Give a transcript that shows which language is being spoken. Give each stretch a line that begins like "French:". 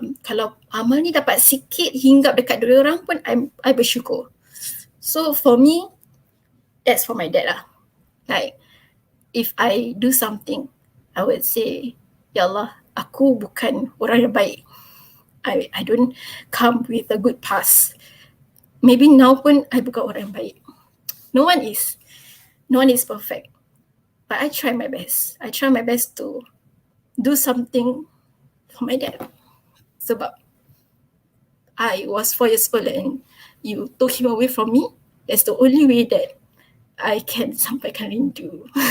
Malay: Kalau amal ni dapat sikit hinggap dekat dua orang pun, I bersyukur.
English: So for me, that's for my dad
Malay: lah. Like,
English: if I do something, I would say, Ya Allah,
Malay: aku bukan orang yang baik.
English: I don't come with a good past. Maybe now
Malay: pun I bukan orang yang baik.
English: No one is. No one is perfect. But I try my best. I try my best to do something for my dad.
Malay: Sebab
English: I was 4 years old and you took him away from me. That's the only way that I can
Malay: sampaikan rindu.